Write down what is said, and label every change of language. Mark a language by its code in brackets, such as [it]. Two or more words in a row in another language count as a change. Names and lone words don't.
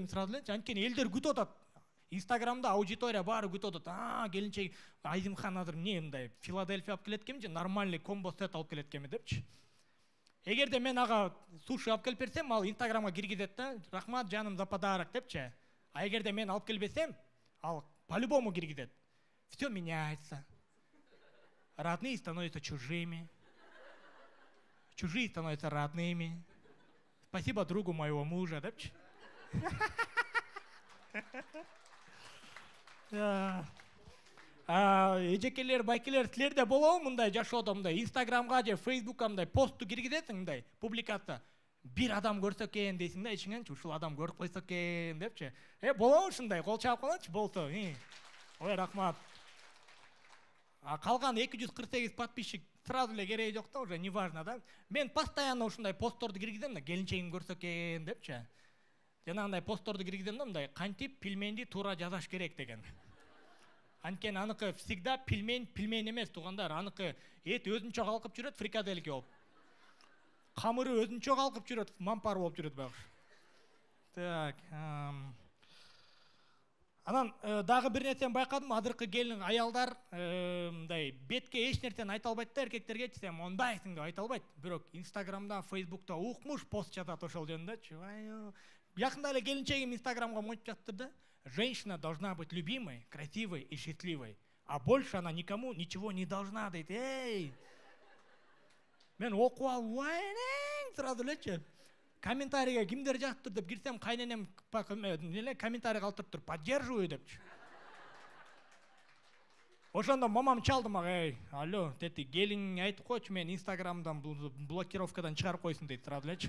[ky] Анткени элдер күтүп атат. Инстаграмда аудитория баары күтүп атат. Келинчеги Айзимхан азыр эмне мындай Филадельфия алып келет экенби же нормальный комбо сет алып келет экенби депчи. Эгерде мен ага суши алып келип берсем, ал Инстаграмга киргизет да, рахмат жаным [ru] за подарок [ky] депчи. А эгерде мен алып келбесем, ал по-любому киргизет. [ru] Все меняется. Родные становятся чужими. Чужие становятся родными. Спасибо другу моего мужа, [ky] депчи. Эжекелер, байкелер, силерде болобу мындай жашоодо мындай Инстаграмга же Фейсбукка мындай постту киргизесиң мындай публикация. Бир адам көрсө экен дейсиң да, ичиңен ушул адам көрүп койсо экен депчи. Болобу ушундай, кол чаап калачы болсо. Ой, рахмат. Калган 248 подписчик сразу эле кереги жок да, [ru] уже не важно да. [ky] Мен постоянно ушундай постторду киргизем да, келинчегим көрсө экен депчи. Жанагындай постторду киргизем да, мындай кантип пельменди туура жасаш керек деген. Анткени аныкы всегда пельмень эмес туугандар, аныкы эт өзүнчө калкып жүрөт, фрикадельки болуп. Камыры өзүнчө калкып жүрөт, мампар болуп жүрөт багы. Так. Анан дагы бир нерсени байкадым, азыркы келин аялдар мындай бетке эч нерсени айта албайт да, эркектерге сен ондайсың деп айта албайт. Бирок Инстаграмда, Фейсбукта укмуш пост жазат ошол жөнүндө. Якында эле келинчегим Инстаграмга монтип жазыптыр да. [ru] Женщина должна быть любимой, красивой и счастливой, а больше она никому ничего не должна, [ky] дейт. Мен окуп алып, сразу элечи. Комментарийге кимдер жазыптыр деп кирсем, кайненем комментарий калтырыптыр, поддерживаю депчи. Ошондо мамам чалды мага, алло, деди, келиңиңе айтып койчу, мен Инстаграмдан блокировкадан чыгарып койсун дейт, сразу элечи.